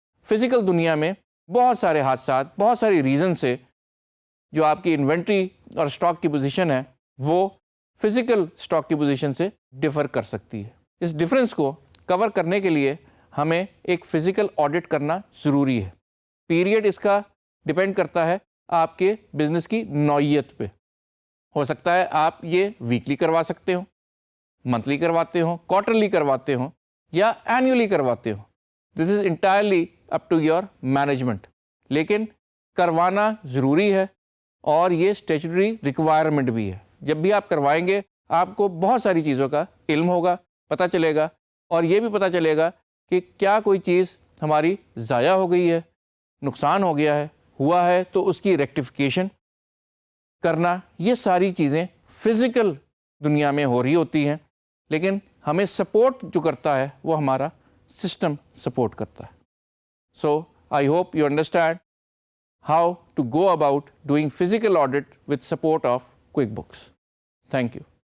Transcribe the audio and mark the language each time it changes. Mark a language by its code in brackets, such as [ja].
[ur] Physical دنیا میں بہت سارے حادثات، بہت ساری ریزن سے جو آپ کی انوینٹری اور اسٹاک کی پوزیشن ہے وہ فزیکل اسٹاک کی پوزیشن سے ڈفر کر سکتی ہے. اس ڈفرینس کو کور کرنے کے لیے ہمیں ایک فزیکل آڈٹ کرنا ضروری ہے. پیریڈ اس کا ڈپینڈ کرتا ہے آپ کے بزنس کی نوعیت پہ. ہو سکتا ہے آپ یہ ویکلی کروا سکتے ہو، منتھلی کرواتے ہوں، کوارٹرلی کرواتے ہوں یا اینیولی کرواتے ہوں. [en] this is entirely up to your management, [ur] لیکن کروانا ضروری ہے اور یہ اسٹیچوٹری ریکوائرمنٹ بھی ہے. جب بھی آپ کروائیں گے آپ کو بہت ساری چیزوں کا علم ہوگا، پتہ چلے گا اور یہ بھی پتہ چلے گا کہ کیا کوئی چیز ہماری ضائع ہو گئی ہے، نقصان ہو گیا ہے، ہوا ہے تو اس کی ریکٹیفیکیشن کرنا. یہ ساری چیزیں فزیکل دنیا میں ہو رہی ہوتی ہیں لیکن ہمیں سپورٹ جو کرتا ہے وہ ہمارا سسٹم سپورٹ کرتا ہے. [en] So I hope you understand how to go about doing physical audit with support of QuickBooks. Thank you.